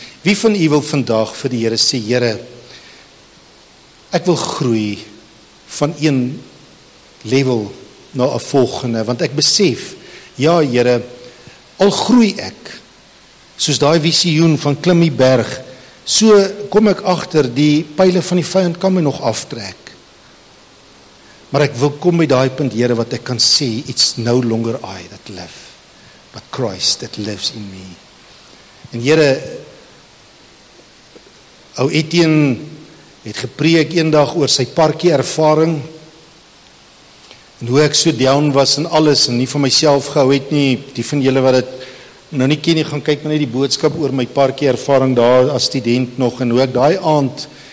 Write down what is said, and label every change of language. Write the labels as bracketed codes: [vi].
[af] Wie van u wil vandag vir die Here sê, Here, ek wil groei van een level na 'n volgende, want ek besef, ja Here, al groei ek, soos daai visioen van klim die berg, so kom ek agter, die pile van die vyand kan my nog aftrek. Maar ek wil kom by daai punt, Here, wat ek kan sê, [en] it's no longer I that live, but Christ that lives in me. [af] En Here, ou Etienne het gepreek eendag oor sy parkie ervaring, en hoe ek so down was en alles, en nie van myself gehou het nie, die van julle wat dit nou nie ken nie, gaan kyk maar net die boodskap oor my parkie ervaring daar as student nog, en hoe ek daai aand